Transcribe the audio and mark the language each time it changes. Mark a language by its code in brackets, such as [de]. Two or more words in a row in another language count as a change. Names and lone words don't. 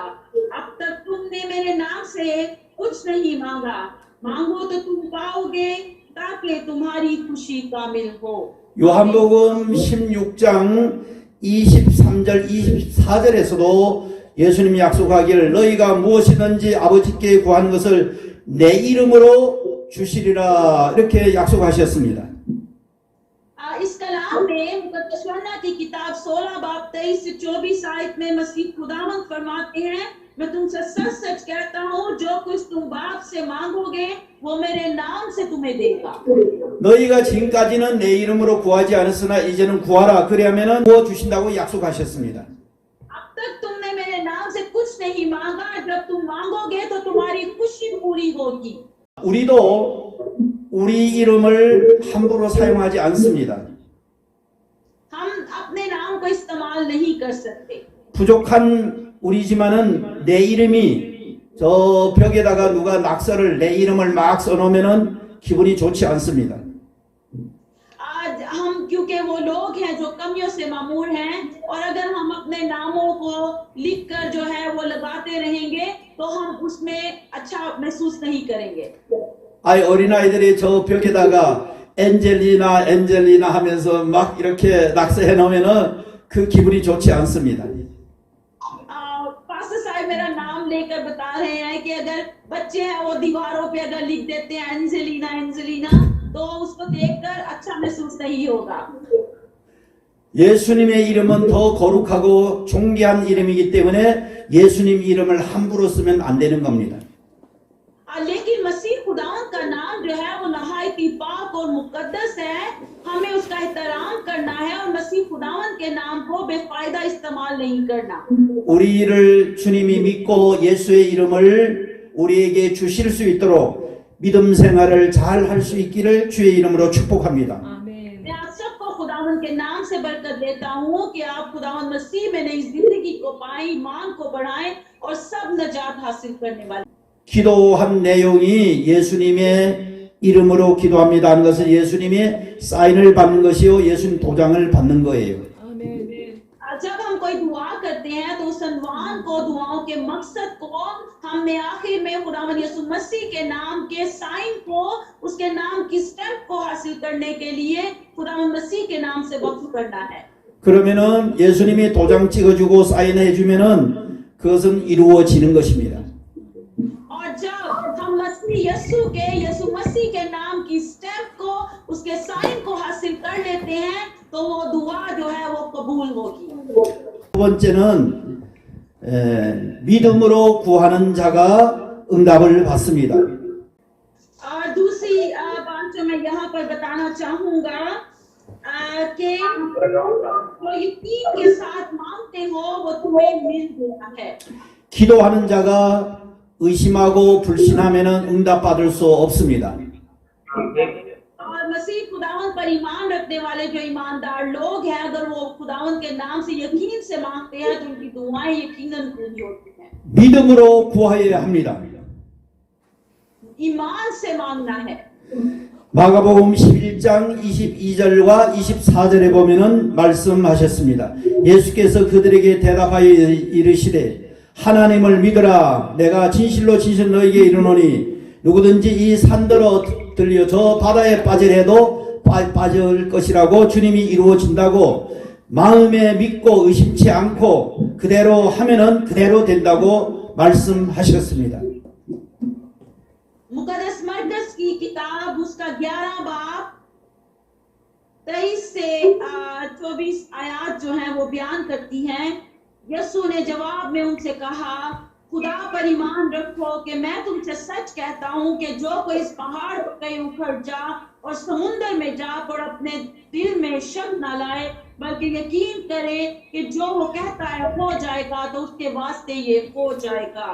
[ur] اب تک تم نے میرے نام سے کچھ نہیں مانگا، مانگو تو تم پاؤ گے تاکہ تمہاری خوشی کامل ہو. [ko] 요한복음 16장 23절 24절에서도 예수님이 약속하기를 너희가 무엇이든지 아버지께 구한 것을 내 이름으로 주시리라 이렇게 약속하셨습니다. [ur] اس کلام میں مقدس یوحنا کی کتاب 16 باب 23 سے 24 آیت میں مسیح خداوند فرماتے ہیں، میں تم سے سچ سچ کہتا ہوں، جو کچھ تم باپ سے مانگو گے وہ میرے نام سے تمہیں دے گا. [ko] 너희가 지금까지는 내 이름으로 구하지 않았으나 이제는 구하라 그리하면은 구워 주신다고 약속하셨습니다. [ur] اب تک تم نے میرے نام سے کچھ نہیں مانگا، جب تم مانگو گے تو تمہاری خوشی پوری ہوگی. [ko] 우리도 우리 이름을 함부로 사용하지 않습니다. [ur] ہم اپنے نام کو استعمال نہیں کر سکتے. [ko] 부족한 우리지만은 내 이름이 저 벽에다가 누가 낙서를 내 이름을 막 써놓으면은 기분이 좋지 않습니다. [ur] آج ہم کیونکہ وہ لوگ ہیں جو کمیوں سے معمور ہیں، اور اگر ہم اپنے ناموں کو لکھ کر جو ہے وہ لگاتے رہیں گے تو ہم اس میں اچھا محسوس نہیں کریں گے. [ko] 아이 어린아이들이 저 벽에다가 엔젤리나 하면서 막 이렇게 낙서해 놓으면은 그 기분이 좋지 않습니다. [ur] پاسٹر صاحب میرا نام لے کر بتا رہے ہیں کہ اگر بچے ہیں وہ دیواروں پہ اگر لکھ دیتے ہیں اینجلینا تو اس کو دیکھ کر اچھا محسوس نہیں ہوگا. [ko] 예수님의 이름은 더 거룩하고 존귀한 이름이기 때문에 예수님 이름을 함부로 쓰면 안 되는 겁니다. [ur] لیکن مسیح خداوند کا نام جو ہے وہ نہایت ہی پاک اور مقدس ہے، ہمیں اس کا احترام کرنا ہے اور مسیح خداوند کے نام کو بے فائدہ استعمال نہیں کرنا. [ko] 우리를 주님이 믿고 예수의 이름을 우리에게 주실 수 있도록 믿음 생활을 잘 할 수 있기를 주의 이름으로 축복합니다. 아멘. [ur] میں آپ سب کو خداوند کے نام سے برکت دیتا ہوں کہ آپ خداوند مسیح میں نئی زندگی کو پائیں، ایمان کو بڑھائیں اور سب نجات حاصل کرنے والے. [ko] 기도한 내용이 예수님의 이름으로 기도합니다 하는 것은 예수님의 사인을 받는 것이요 예수님 도장을 받는 거예요. 아멘. [ur] جب ہم کوئی دعا کرتے ہیں تو اس سمان کو، دعاؤں کے مقصد کو ہم نے آخر میں خداوند یسوع مسیح کے نام کے سائن کو، اس کے نام کی سٹیپ کو حاصل کرنے کے لیے خداوند مسیح کے نام سے وقف کرنا ہے. [ko] 그러면은 예수님이 도장 찍어주고 사인해 주면은 그것은 이루어지는 것입니다. [ur] اور جب ہم یسوع مسیح کے نام کی سٹیپ کو، اس کے سائن کو حاصل کر لیتے ہیں تو وہ دعا جو ہے وہ قبول ہوگی. [ko] 두 번째는 믿음으로 구하는 자가 응답을 받습니다. [ur] اور دوسری بات جو میں یہاں پر بتانا چاہوں گا کہ جو یقین کے ساتھ مانگتے ہو وہ تمہیں مل جاتا ہے. [ko] 기도하는 자가 의심하고 불신하면은 응답받을 수 없습니다. [ur] اور مسیح خداوند پر ایمان رکھنے والے جو ایماندار لوگ ہیں، اگر وہ خداوند کے نام سے یقین سے مانگتے ہیں تو ان کی دعائیں یقیناً پوری ہوتی ہیں. [ko] 믿음으로 구하여야 합니다. [ur] ایمان سے مانگنا ہے. [ko] 마가복음 11장 22절과 24절에 보면은 말씀하셨습니다. 예수께서 그들에게 대답하여 이르시되 하나님을 믿으라. 내가 진실로 너희에게 이르노니 누구든지 이 산더러 들려 저 바다에 빠지래도 빠질 것이라고 주님이 이루어진다고 마음에 믿고 의심치 않고 그대로 하면은 그대로 된다고 말씀하셨습니다. [ur] مقدس مرقس کی کتاب اس کا 11 باب 23 سے 24 آیت جو ہے وہ بیان کرتی ہیں. یسوع نے جواب میں ان سے کہا، خدا پر ایمان رکھو کہ میں تم سے سچ کہتا ہوں کہ جو کوئی اس پہاڑ پر کہیں اکھڑ جا اور سمندر میں جا اور اپنے دل میں شک نہ لائے بلکہ یقین کرے کہ جو وہ کہتا ہے ہو جائے گا تو اس کے واسطے یہ ہو جائے گا.